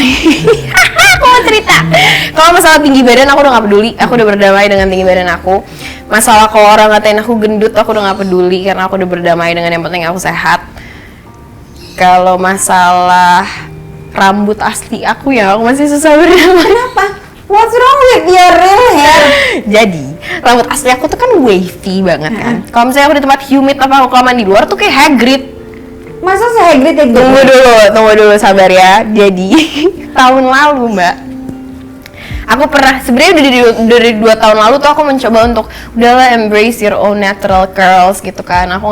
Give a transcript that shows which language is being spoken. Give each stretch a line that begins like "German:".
Indonesian: Aku mau cerita. Kalau masalah tinggi badan aku udah nggak peduli. Aku udah berdamai dengan tinggi badan aku. Masalah kalau orang ngatain aku gendut, aku udah nggak peduli karena aku udah berdamai dengan yang penting aku sehat. Kalau masalah rambut asli aku ya, aku masih susah berdamai. Kenapa?
English: What's wrong with your real hair?
Indonesian: Jadi, rambut asli aku tuh kan wavy banget kan. Kalau misalnya aku di tempat humid apa aku kelamaan di luar tuh kayak Hagrid. Masa se-Hagrid ya gitu? Tunggu dulu sabar ya. Jadi, tahun lalu Mbak, aku pernah, sebenarnya dari 2 tahun lalu tuh aku mencoba untuk udahlah
English: embrace your own natural curls
Indonesian: gitu kan.